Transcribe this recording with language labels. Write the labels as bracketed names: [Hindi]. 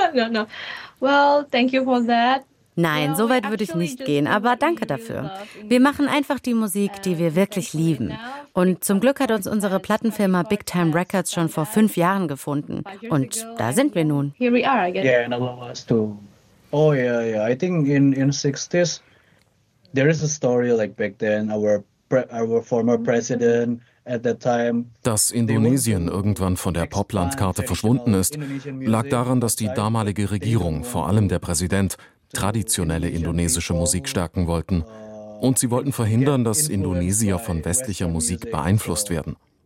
[English] No. Well, thank you for that. [German] Nein, so weit würde ich nicht gehen, aber danke dafür. Wir machen einfach die Musik, die wir wirklich lieben. Und zum Glück hat uns unsere Plattenfirma Big Time Records schon vor 5 Jahren gefunden. Und da sind wir nun. [English] Here we are again. Yeah, and allow us to. Oh yeah, yeah. I think in 60s, there is a story like back then, our former president. [German] Dass Indonesien irgendwann von der Poplandkarte verschwunden ist, lag daran, dass die damalige Regierung, vor allem der Präsident, traditionelle indonesische Musik stärken wollten. Und sie wollten verhindern, dass Indonesier von westlicher Musik beeinflusst werden.